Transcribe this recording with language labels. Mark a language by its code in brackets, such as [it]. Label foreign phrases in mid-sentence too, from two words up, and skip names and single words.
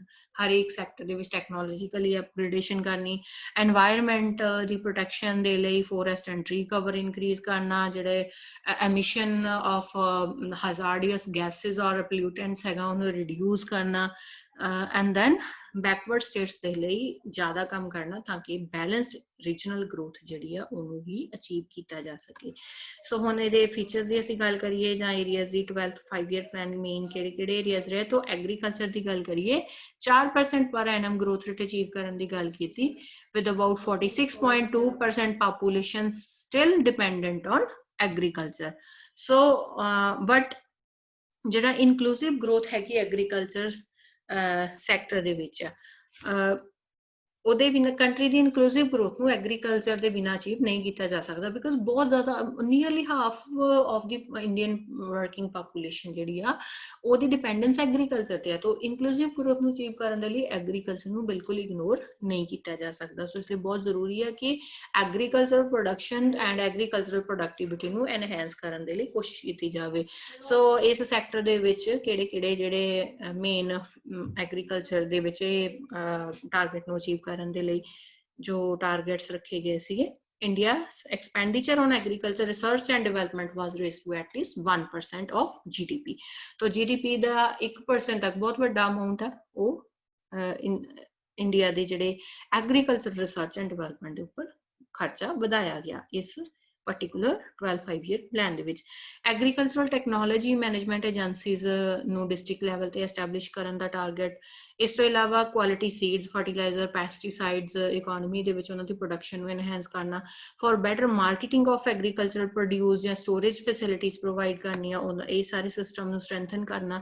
[pa] ਹਰ ਇੱਕ ਸੈਕਟਰ ਦੇ ਵਿੱਚ [en] technologically upgradation [pa] ਕਰਨੀ, ਐਨਵਾਇਰਨਮੈਂਟ ਦੀ ਪ੍ਰੋਟੈਕਸ਼ਨ ਦੇ ਲਈ [en] forest and tree cover increase [pa] ਕਰਨਾ, ਜਿਹੜੇ [en] emission of hazardous gases [pa] ਔਰ ਪੋਲਿਊਟੈਂਟਸ ਹੈਗਾ ਉਹਨੂੰ ਰਿਡਿਊਸ ਕਰਨਾ, [en] and then backward states [pa] ਦੇ ਲਈ ਜ਼ਿਆਦਾ ਕੰਮ ਕਰਨਾ ਤਾਂ ਕਿ [en] balanced regional growth [pa] ਜਿਹੜੀ ਆ ਉਹਨੂੰ ਵੀ ਅਚੀਵ ਕੀਤਾ ਜਾ ਸਕੇ। ਸੋ ਹੁਣ ਇਹਦੇ ਫੀਚਰਸ ਦੀ ਅਸੀਂ ਗੱਲ ਕਰੀਏ ਜਾਂ ਏਰੀਆਜ਼ ਦੀ [en] 12th 5 year plan [pa] ਮੇਨ ਕਿਹੜੇ ਏਰੀਆਜ਼ ਰਹੇ, ਤਾਂ ਐਗਰੀਕਲਚਰ ਦੀ ਗੱਲ ਕਰੀਏ 4% ਪਰ [en] annum growth rate [pa] ਅਚੀਵ ਕਰਨ ਦੀ ਗੱਲ ਕੀਤੀ, [en] with about 46.2% population still dependent on agriculture. So but [pa] ਜਿਹੜਾ [en] inclusive growth [pa] ਹੈਗੀ [en] agriculture sector [pa] ਦੇ ਵਿੱਚ, ਉਹਦੇ ਬਿਨਾਂ ਕੰਟਰੀ ਦੀ [en] inclusive growth [pa] ਨੂੰ ਐਗਰੀਕਲਚਰ ਦੇ ਬਿਨਾਂ ਅਚੀਵ ਨਹੀਂ ਕੀਤਾ ਜਾ ਸਕਦਾ, ਬਿਕੋਜ਼ ਬਹੁਤ ਜ਼ਿਆਦਾ [en] nearly half of the Indian working population [pa] ਜਿਹੜੀ ਆ ਉਹਦੀ ਡਿਪੈਂਡੈਂਸ ਐਗਰੀਕਲਚਰ ਤੇ ਆ। ਤਾਂ [en] inclusive growth [pa] ਨੂੰ ਅਚੀਵ ਕਰਨ ਦੇ ਲਈ ਐਗਰੀਕਲਚਰ ਨੂੰ ਬਿਲਕੁਲ ਇਗਨੋਰ ਨਹੀਂ ਕੀਤਾ ਜਾ ਸਕਦਾ। ਸੋ ਇਸ ਲਈ ਬਹੁਤ ਜ਼ਰੂਰੀ ਹੈ ਕਿ [en] agriculture production and agricultural productivity [pa] ਨੂੰ ਐਨਹੈਂਸ ਕਰਨ ਦੇ ਲਈ ਕੋਸ਼ਿਸ਼ ਕੀਤੀ ਜਾਵੇ। ਸੋ ਇਸ ਸੈਕਟਰ ਦੇ ਵਿੱਚ ਕਿਹੜੇ ਜਿਹੜੇ ਮੇਨ ਐਗਰੀਕਲਚਰ ਦੇ ਵਿੱਚ ਟਾਰਗੇਟ ਨੂੰ ਅਚੀਵ ਕਰਨ ਦੇ ਲਈ ਜੋ ਟਾਰਗੇਟਸ ਰੱਖੇ ਗਏ ਸੀਗੇ, [en] India's expenditure on agriculture research and development was raised to at least 1% of GDP. [pa] तो GDP ਦਾ 1% ਤੱਕ ਬਹੁਤ ਵੱਡਾ ਅਮਾਉਂਟ ਹੈ ਉਹ ਇੰਡੀਆ ਦੇ ਜਿਹੜੇ [en] agriculture research and development [pa] ਦੇ ਉੱਪਰ ਖਰਚਾ ਵਧਾਇਆ ਗਿਆ ਇਸ [en] particular 12 5 year plan [pa] ਦੇ ਵਿੱਚ। [en] agricultural technology management agencies [pa] ਨੂੰ [en] district level [pa] ਤੇ ਐਸਟੈਬਲਿਸ਼ ਕਰਨ ਦਾ ਟਾਰਗੇਟ। ਇਸ ਤੋਂ ਇਲਾਵਾ [en] quality seeds, [pa] ਫਰਟੀਲਾਈਜ਼ਰ, ਪੈਸਟੀਸਾਈਡਸ ਇਕੋਨਮੀ ਦੇ ਵਿੱਚ ਉਹਨਾਂ ਦੀ ਪ੍ਰੋਡਕਸ਼ਨ ਨੂੰ ਐਨਹੈਂਸ ਕਰਨਾ, [en] for better marketing of agricultural produce [pa] ਜਾਂ [en] storage facilities [pa] ਪ੍ਰੋਵਾਈਡ ਕਰਨੀਆਂ, ਇਹ ਸਾਰੇ ਸਿਸਟਮ ਨੂੰ ਸਟਰੈਂਥਨ ਕਰਨਾ।